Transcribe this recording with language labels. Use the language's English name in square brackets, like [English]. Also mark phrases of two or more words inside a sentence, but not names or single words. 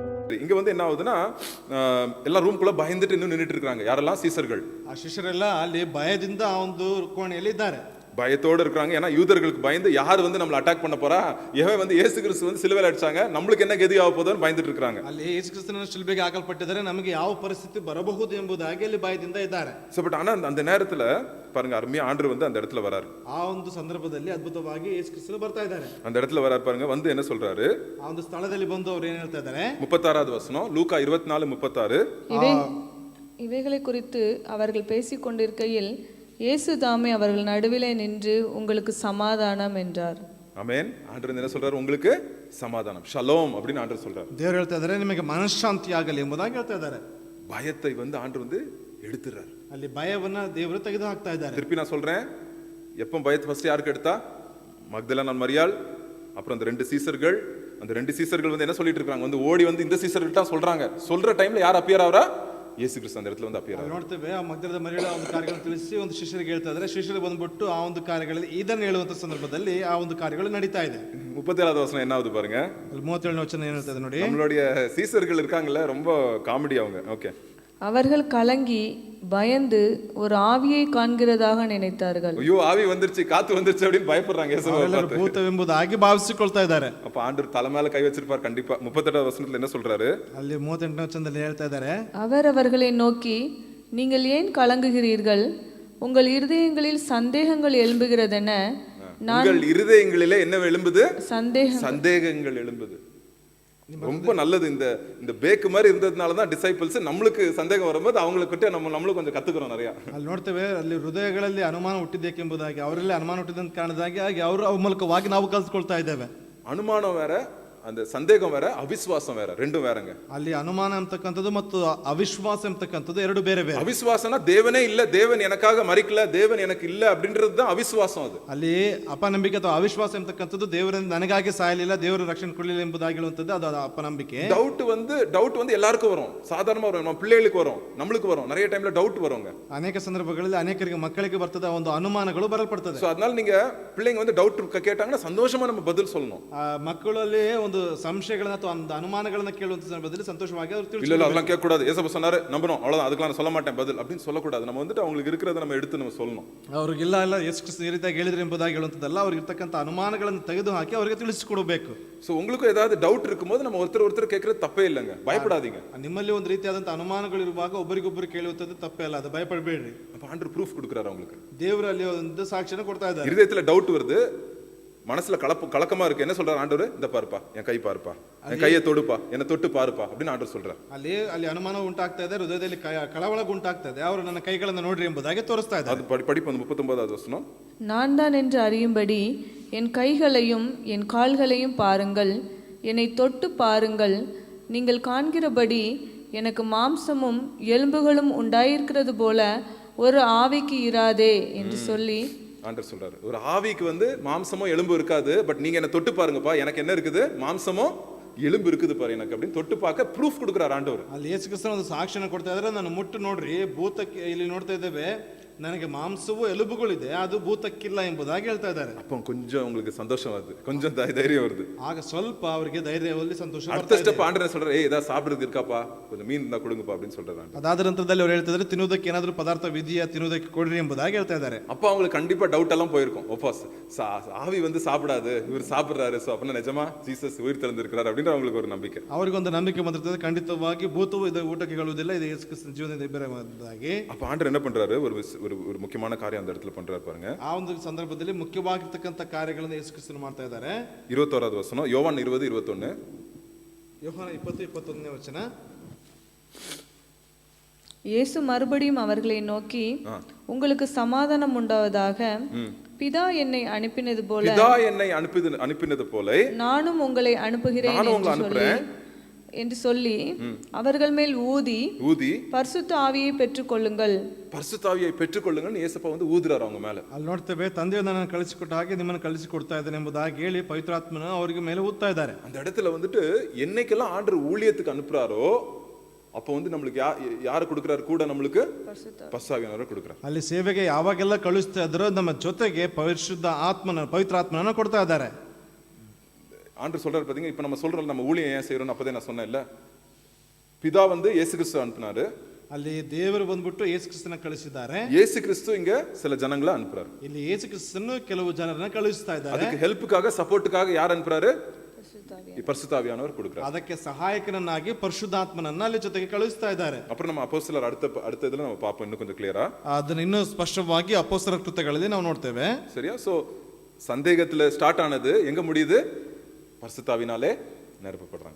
[Tamil] இங்க வந்து என்ன ஆகுதுன்னா எல்லா ரூம்குள்ள பயந்துட்டு இன்னும் நின்றுட்டு இருக்காங்க. யாரெல்லாம்? சீசர்கள். [Kannada] ಆ ಶಿಷ್ಯರೆಲ್ಲ ಅಲ್ಲಿ ಭಯದಿಂದ ಆ ಒಂದು ಕೋಣೆಯಲ್ಲಿ ಇದ್ದಾರೆ. [Tamil] பயத்தோடு இருக்காங்க. ஏன்னா யூதர்களுக்கு பயந்து யார் வந்து நம்மள அட்டாக் பண்ண போறா, எவன் வந்து இயேசு கிறிஸ்து வந்து சிலுவையில் அடிச்சாங்க, நம்மளுக்கு என்ன கதி ஆக போகுதுன்னு பயந்துட்டு இருக்காங்க. [Kannada] ಅಲ್ಲಿ ಯೇಸು ಕ್ರಿಸ್ತನ ಶಿಲುಬೆಗೆ ಹಾಕಲ್ಪಟ್ಟಿದ್ದಾರೆ, ನಮಗೆ ಯಾವ ಪರಿಸ್ಥಿತಿ ಬರಬಹುದು ಎಂಬುದಾಗಿ ಅಲ್ಲಿ ಭಯದಿಂದ ಇದ್ದಾರೆ. [English] so but [Tamil] ஆனா அந்த நேரத்துல பாருங்க, அருமையா ஆண்டவர் வந்து அந்த இடத்துல வராரு. [Kannada] ಆ ಒಂದು ಸಂದರ್ಭದಲ್ಲಿ ಅದ್ಭುತವಾಗಿ ಯೇಸು ಕ್ರಿಸ್ತನು ಬರ್ತಾ ಇದ್ದಾರೆ. [Tamil] அந்த இடத்துல வராரு பாருங்க. வந்து என்ன சொல்றாரு? [Kannada] ಆ ಒಂದು ಸ್ಥಳದಲ್ಲಿ ಬಂದು ಅವರು ಏನು ಹೇಳ್ತಾ ಇದ್ದಾರೆ? [Tamil] 36வது வசனம், லூக்கா 24:36. இவைகளை குறித்து அவர்கள் பேசிக் கொண்டிருக்கையில் இயேசு தாமே அவர்கள் நடுவிலே நின்று உங்களுக்கு சமாதானம் என்றார். ஆமென். ஆண்டவர் என்ன சொல்றாரு? உங்களுக்கு சமாதானம், ஷலோம் அப்படின்னு ஆண்டவர் சொல்றாரு. [Kannada] ದೇವರು ಹೇಳ್ತಾ ಇದ್ದಾರೆ ನಿಮಗೆ ಮನಃಶಾಂತಿ ಆಗಲಿ ಎಂಬುದಾಗಿ ಹೇಳ್ತಾ ಇದ್ದಾರೆ. [Tamil] பயத்தை வந்து ஆண்டவர் வந்து எடுத்துறாரு. [Kannada] ಅಲ್ಲಿ ಭಯವನ್ನ ದೇವರು ತೆಗೆದು ಹಾಕ್ತಾ ಇದ್ದಾರೆ. [Tamil] திருப்பி நான் சொல்றேன், எப்போ பயத்தை ஃபர்ஸ்ட் யாருக்கு எடுத்தா? மக்தலேனா மரியாள், அப்புறம் அந்த ரெண்டு சீசர்கள். அந்த ரெண்டு சீசர்கள் வந்து என்ன சொல்லிட்டு இருக்காங்க? வந்து ஓடி வந்து இந்த சீசர்கள்ட்ட சொல்றாங்க. சொல்ற டைம்ல யார் அப்பியர் ஆவரா? ಯೇಸು ಕ್ರಿಸ್ತ அந்த இடத்துல வந்து [Kannada] ಅಪಿಯರ್ ಆಗ ನೋಡ್ತೇವೆ. ಆ ಮಗ್ದಲದ ಮರಿಯಳ ಒಂದು ಕಾರ್ಯಗಳನ್ನು ತಿಳಿಸಿ ಒಂದು ಶಿಷ್ಯರಿಗೆ ಹೇಳ್ತಾ ಇದ್ದಾರೆ. ಶಿಷ್ಯರು ಬಂದ್ಬಿಟ್ಟು ಆ ಒಂದು ಕಾರ್ಯಗಳಲ್ಲಿ ಇದನ್ನು ಹೇಳುವಂತ ಸಂದರ್ಭದಲ್ಲಿ ಆ ಒಂದು ಕಾರ್ಯಗಳು ನಡೀತಾ ಇದೆ. [Tamil] 37வது வசனம் என்ன ஆகுது பாருங்க. [Kannada] 37ನೇ ವಚನ ಏನು ಹೇಳ್ತಾ ಇದೆ ನೋಡಿ. [Tamil] நம்மளுடைய சீசர்கள் இருக்காங்கல்ல, ரொம்ப காமெடி அவங்க. ஓகே. அவர்கள் கலங்கி பயந்து ஒரு ஆவியை காண்கிறதாக நினைத்தார்கள். ஐயோ ஆவி வந்துருச்சு, காத்து வந்துருச்சு அப்படின்னு பயப்படுறாங்க. இயேசுவை பார்த்து [Kannada] ಭೂತವೆಂಬುದಾಗಿ ಭಾವಿಸಿಕೊಳ್ತಾ ಇದ್ದಾರೆ. [Tamil] அப்ப ஆண்டவர் தலை மேல கை வச்சிருப்பார் கண்டிப்பா. 38வது வசனத்துல என்ன சொல்றாரு? [Kannada] ಅಲ್ಲಿ 38ನೇ ವಚನದಲ್ಲಿ ಹೇಳ್ತಾ ಇದ್ದಾರೆ, [Tamil] அவர் அவர்களை நோக்கி நீங்கள் ஏன் கலங்குகிறீர்கள்? உங்கள் இருதயங்களில் சந்தேகங்கள் எழும்புகிறதென? உங்கள் இருதயங்களிலே என்ன எழும்புது? சந்தேகங்கள் எழும்புது. ரொம்ப நல்லது. இந்த பேக்கு மாதிரி இருந்ததுனால தான் டிசைபிள்ஸ் நம்மளுக்கு சந்தேகம் வரும்போது அவங்களுக்கு நம்மளும் கொஞ்சம் கத்துக்கிறோம் நிறைய. [Kannada] ಅಲ್ಲಿ ನೋಡ್ತೇವೆ, ಅಲ್ಲಿ ಹೃದಯಗಳಲ್ಲಿ ಅನುಮಾನ ಹುಟ್ಟಿದ್ದೇಕೆಂಬುದಾಗಿ, ಅವರಲ್ಲಿ ಅನುಮಾನ ಹುಟ್ಟಿದಂತ ಕಾರಣದಾಗಿ ಅವರು ಅವ್ರ ಮೂಲಕವಾಗಿ ನಾವು ಕಲ್ತ್ಕೊಳ್ತಾ ಇದ್ದೇವೆ. [Tamil] ಅನುಮಾನ வேற, அந்த சந்தேகம் வேற, அவிசுவாசம் வேற, ரெண்டும் வேறங்க. [Kannada] ಅಲ್ಲಿ ಅನುಮಾನ ಅಂತಕ್ಕಂಥದ್ದು ಮತ್ತು ಅವಿಶ್ವಾಸ ಅಂತಕ್ಕಂಥದ್ದು ಎರಡು ಬೇರೆ ಬೇರೆ. [Tamil] ಅವಿಶ್ವಾಸனா தேவனே இல்ல, தேவன் எனக்காக மரிக்கல, தேவன் எனக்கு இல்ல அப்படின்றது தான் அவிசுவாசம். அது [Kannada] ಅಲ್ಲಿ ಅಪನಂಬಿಕೆ ಅಥವಾ ಅವಿಶ್ವಾಸ ಅಂತಕ್ಕಂಥದ್ದು ದೇವರಿಂದ ನನಗಾಗಿ ಸಾಯಲಿಲ್ಲ, ದೇವರು ರಕ್ಷಣೆ ಕೊಡಲಿಲ್ಲ ಎಂಬುದಾಗಿ ಹೇಳುವಂಥದ್ದು ಅದು ಅಪನಂಬಿಕೆ. [Tamil] டவுட் வந்து எல்லாருக்கும் வரும், சாதாரணமா வரும், நம்ம பிள்ளைகளுக்கு வரும், நம்மளுக்கு வரும், நிறைய டைம்ல டவுட் வருங்க. [Kannada] ಅನೇಕ ಸಂದರ್ಭಗಳಲ್ಲಿ ಅನೇಕರಿಗೆ ಮಕ್ಕಳಿಗೆ ಬರ್ತದೆ, ಒಂದು ಅನುಮಾನಗಳು ಬರಲ್ಪಡ್ತದೆ. [Tamil] ಸೋ அதனால நீங்க பிள்ளைங்க வந்து டவுட் கேட்டாங்கன்னா சந்தோஷமா நம்ம பதில் சொல்லணும். [Kannada] ಮಕ್ಕಳಲ್ಲಿ ಒಂದು ಸಂಶಯಗಳನ್ನ ಅಥವಾ ಅನುಮಾನಗಳನ್ನ ಕೇಳುವಂತ ಸಂದರ್ಭದಲ್ಲಿ ಸಂತೋಷವಾಗಿ ಅವರು ತಿಳಿಸಿ, [Tamil] இல்ல அதெல்லாம் கேட்க கூடாது, ஏசப்பா சொன்னாரு நம்பணும் அவ்வளவுதான், அதுக்கெல்லாம் நான் சொல்ல மாட்டேன் பதில் அப்படின்னு சொல்லக்கூடாது. நம்ம வந்துட்டு அவங்களுக்கு இருக்கிறத நம்ம எடுத்து நம்ம சொல்லணும். [Kannada] ಅವ್ರಿಗೆ ಇಲ್ಲ ಯೇಸು ಕ್ರಿಸ್ತ ಈ ರೀತಿಯಾಗಿ ಹೇಳಿದ್ರೆ ಎಂಬುದಾಗಿ ಹೇಳುವಂಥದ್ದಲ್ಲ, ಅವ್ರಿಗೆ ಇರ್ತಕ್ಕಂಥ ಅನುಮಾನಗಳನ್ನು ತೆಗೆದು ಹಾಕಿ ಅವರಿಗೆ ತಿಳಿಸಿಕೊಡಬೇಕು. [Tamil] ஸோ உங்களுக்கு ஏதாவது டவுட் இருக்கும்போது நம்ம ஒருத்தர் கேட்கறது தப்பே இல்லைங்க, பயப்படாதீங்க. [Kannada] ನಿಮ್ಮಲ್ಲಿ ಒಂದು ರೀತಿಯಾದಂಥ ಅನುಮಾನಗಳು ಇರುವಾಗ ಒಬ್ಬರಿಗೊಬ್ಬರು ಕೇಳುವಂಥದ್ದು ತಪ್ಪೇ ಅಲ್ಲ, ಅದು ಭಯಪಡಬೇಡ್ರಿ. [Tamil] அப்ப ஆண்டவர் ப்ரூஃப் கொடுக்குறாரு அவங்களுக்கு. [Kannada] ದೇವರಲ್ಲಿ ಒಂದು ಸಾಕ್ಷಿಯನ್ನು ಕೊಡ್ತಾ ಇದ್ದಾರೆ. [Tamil] இதயத்துல டவுட் வருது, மனசுல கலக்கமா இருக்கு, என்ன சொல்றாரு ஆண்டவர்? இந்த பாருப்பா, என் கை பாருப்பா, என் கையை தொடுப்பா, என்ன தொட்டு பாருப்பா அப்படின்னு ஆண்டவர் சொல்றாரு. [Kannada] ಅಲ್ಲಿ ಅನುಮಾನ ಉಂಟಾಗ್ತಾ ಇದೆ, ಹೃದಯದಲ್ಲಿ ಕಳವಳ ಉಂಟಾಗ್ತಾ ಇದೆ, ಅವರು ನನ್ನ ಕೈಗಳನ್ನು ನೋಡ್ರಿ ಎಂಬುದಾಗಿ ತೋರಿಸ್ತಾ ಇದ್ದಾರೆ. [Tamil] அது படிப்பு 39வது வசனம். நான் தான் என்று அறியும்படி என் கைகளையும் என் கால்களையும் பாருங்கள், என்னை தொட்டு பாருங்கள், நீங்கள் காண்கிறபடி எனக்கு மாம்சமும் எலும்புகளும் உண்டாயிருக்கிறது போல ஒரு ஆவிக்கு இராதே என்று சொல்லி ஆண்டவர் சொல்றாரு, ஒரு ஆவிக்கு வந்து மாம்சமோ எலும்பு இருக்காது, பட் நீங்க என்ன தொட்டு பாருங்கப்பா, எனக்கு என்ன இருக்குது? மாம்சமோ எலும்பு இருக்குது பாரு எனக்கு அப்படின்னு தொட்டு பார்க்க ப்ரூஃப் கொடுக்குறாரு ಆண்டவர். [Kannada] ಅಲ್ಲಿ ಯೇಸು ಕ್ರಿಸ್ತನ ಒಂದು ಸಾಕ್ಷಿಯನ್ನು ಕೊಡ್ತಾ ಇದ್ದಾರೆ, ನಾನು ಮುಟ್ಟು ನೋಡ್ರಿ, ಭೂತಕ್ಕೆ ಇಲ್ಲಿ ನೋಡ್ತಾ ಇದ್ದೇವೆ, ನನಗೆ ಮಾಂಸವೂ ಎಲುಬುಗಳಿದೆ, ಅದು ಭೂತಕ್ಕಿಲ್ಲ ಎಂಬುದಾಗಿ ಹೇಳ್ತಾ ಇದ್ದಾರೆ. [Tamil] அப்போ கொஞ்சம் உங்களுக்கு சந்தோஷம் வருது, கொஞ்சம் தைரியம் வருது. [Kannada] ಆಗ ಸ್ವಲ್ಪ ಅವರಿಗೆ ಧೈರ್ಯದಲ್ಲಿ ಸಂತೋಷ. [Tamil] அடுத்த ஸ்டெப் ஆண்டவர் சொல்றாரு, ஏய் ஏதாவது சாப்பிடுறது இருக்காப்பா, கொஞ்சம் மீன் இருந்தா கொடுங்கப்பா அப்படின்னு சொல்றாரு. [Kannada] ಅದಾದ ನಂತರದಲ್ಲಿ ಅವರು ಹೇಳ್ತಾ ಇದ್ದಾರೆ, ತಿನ್ನುವುದಕ್ಕೆ ಏನಾದರೂ ಪದಾರ್ಥ ವಿಧಿಯಾ, ತಿನ್ನುವುದಕ್ಕೆ ಕೊಡ್ರಿ ಎಂಬುದಾಗಿ ಹೇಳ್ತಾ ಇದ್ದಾರೆ. [Tamil] அப்போ அவங்களுக்கு கண்டிப்பா டவுட் எல்லாம் போயிருக்கும். ஒப்பாஸ் ஆவி வந்து சாப்பிடாது, இவர் சாப்பிடுறாரு, சோ அப்பனா நிஜமா ஜீசஸ் உயிர் தெழுந்திருக்கிறார் அப்படின்னு அவங்களுக்கு ஒரு நம்பிக்கை. [Kannada] ಅವರಿಗೊಂದು ನಂಬಿಕೆ ಬಂದಿರ್ತದೆ, ಖಂಡಿತವಾಗಿ ಭೂತವು ಇದು ಊಟಕ್ಕೆ ಹೇಳುವುದಿಲ್ಲ, ಇದು ಯೇಸು ಕ್ರಿಸ್ತನ ಜೀವನದಿಂದ ಬೇರೆ ಎಂಬುದಾಗಿ. [Tamil] அப்ப ஆண்டவர் என்ன பண்றாரு? ஒரு முக்கியமான காரியம் அந்த இடத்துல பண்றாரு பாருங்க. [Kannada] ಆ ಒಂದು ಸಂದರ್ಭದಲ್ಲಿ ಮುಖ್ಯವಾಗಿರ್ತಕ್ಕಂಥ ಕಾರ್ಯಗಳನ್ನು ಯೇಸು ಕ್ರಿಸ್ತನು ಮಾಡ್ತಾ ಇದ್ದಾರೆ. [Tamil] 21வது வசனம், யோவான் 20:21. [Kannada] ಯೋಹಾನ 20:21ನೇ ವಚನ. [Tamil] இயேசு மறுபடியும் அவர்களை நோக்கி உங்களுக்கு சமாதானம் உண்டாவதாக, பிதா என்னை அனுப்பினது போல நானும் உங்களை அனுப்புகிறேன் என்று சொல்லி அவர்கள் மேல் ஊதி பரிசுத்த ஆவியை பெற்றுக்கொள்ளுங்கள், பரிசுத்த ஆவியை பெற்றுக்கொள்ளுங்கள் இயேசுப்பா வந்து ஊதுறாரு அவங்க மேல. [Kannada] ಅಲ್ಲಿ ನೋಡ್ತೇವೆ, ತಂದೆಯು ನನ್ನನ್ನು ಕಳಿಸಿಕೊಟ್ಟ ಹಾಗೆ ನಿಮ್ಮನ್ನು ಕಳಿಸಿಕೊಡ್ತಾ ಇದ್ದೇನೆ ಎಂಬುದಾಗಿ ಹೇಳಿ ಪವಿತ್ರಾತ್ಮನ ಅವರಿಗೆ ಮೇಲೆ ஊதுತಾ ಇದ್ದಾರೆ. [Tamil] அந்த இடத்துல வந்துட்டு என்னைக்கெல்லாம் ஆண்டவர் ஊழியத்துக்கு அனுப்புறாரோ அப்போ வந்து நம்மளுக்கு யாரை கொடுக்குறாரு? கூட நம்மளுக்கு பரிசுத்தாவியானவரை கொடுக்குறாரு. [Kannada] ಅಲ್ಲಿ ಸೇವೆಗೆ ಯಾವಾಗೆಲ್ಲ ಕಳಿಸ್ತಾ ಇದ್ರೋ ನಮ್ಮ ಜೊತೆಗೆ ಪವಿತ್ರ ಆತ್ಮನನ್ನು ಕೊಡ್ತಾ ಇದ್ದಾರೆ. [Tamil] ஆண்டவர் சொல்றாரு பாத்தீங்க, இப்ப நம்ம சொல்றோம் நம்ம ஊழியம் ஏன் செய்யறோம், அப்பதே நான் சொன்னேன் இல்ல, பிதா வந்து இயேசு கிறிஸ்து அனுப்புனாரு. [Kannada] ಅಲ್ಲಿ ದೇವರು ಬಂದ್ಬಿಟ್ಟು ಯೇಸು ಕ್ರಿಸ್ತನ ಕಳಿಸಿದ್ದಾರೆ. [Tamil] இயேசு கிறிஸ்து இங்க சில ஜனங்களை அனுப்புறாரு. [Kannada] ಇಲ್ಲಿ ಯೇಸು ಕ್ರಿಸ್ತನು ಕೆಲವು ಜನರನ್ನ ಕಳುಹಿಸ್ತಾ ಇದ್ದಾರೆ. [Tamil] அதுக்கு ஹெல்ப்புக்காக சப்போர்ட்டுக்காக யார் அனுப்புறாரு? பரிசுத்த ஆவியானவர் கொடுக்கிறார். [Kannada] ಅದಕ್ಕೆ ಸಹಾಯಕನನ್ನಾಗಿ ಪರಿಶುದ್ಧಾತ್ಮನನ್ನ ಅಲ್ಲಿ ಜೊತೆಗೆ ಕಳುಹಿಸ್ತಾ ಇದ್ದಾರೆ. [Tamil] அப்புறம் நம்ம அப்போஸ்தலர் அடுத்த இதுல நம்ம பாப்போம் இன்னும் கொஞ்சம் கிளியரா. [Kannada] ಅದನ್ನ ಇನ್ನೂ ಸ್ಪಷ್ಟವಾಗಿ ಅಪೊಸ್ತಲರ ಕೃತ್ಯಗಳಲ್ಲಿ ನಾವು ನೋಡ್ತೇವೆ. [Tamil] சரியா? சோ சந்தேகத்துல ஸ்டார்ட் ஆனது எங்க முடியுது? பரிசுத்த ஆவியினாலே நிரப்பப்படுறாங்க.